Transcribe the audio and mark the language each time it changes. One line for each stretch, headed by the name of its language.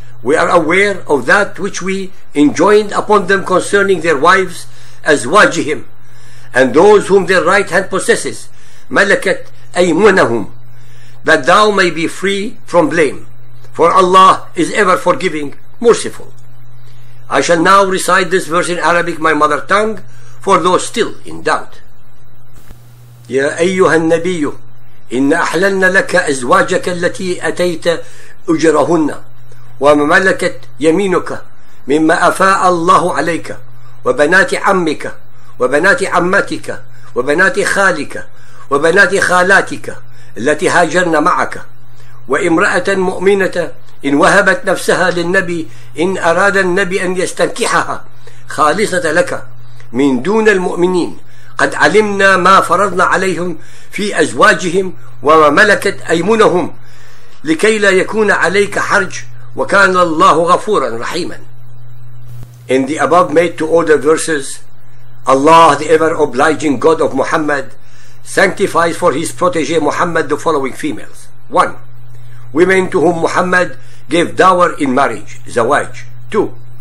English: We are aware of that which we enjoined upon them concerning their wives, as wajihim, and those whom their right hand possesses,
Arabic: malakat aymunahum,
English: that thou may be free from blame, for Allah is ever forgiving, merciful. I shall now recite this verse in Arabic, my mother tongue, for those still in doubt.
Arabic: يا أيها النبي إن أحللنا لك أزواجك التي أتيت أجرهن وما ملكت يمينك مما أفاء الله عليك وبنات عمك وبنات عمتك وبنات خالك وبنات خالاتك التي هاجرن معك وامرأة مؤمنة إن وهبت نفسها للنبي إن أراد النبي أن يستنكحها خالصة لك من دون المؤمنين قد علمنا ما فرضنا عليهم في أزواجهم وما ملكت أيمنهم لكي لا يكون عليك حرج وكان الله غفورا رحيما.
English: In the above made to order verses, Allah, the ever obliging God of Muhammad, sanctifies for his protege Muhammad the following females. 1. Women to whom Muhammad gave dower in marriage, zawaj. 2.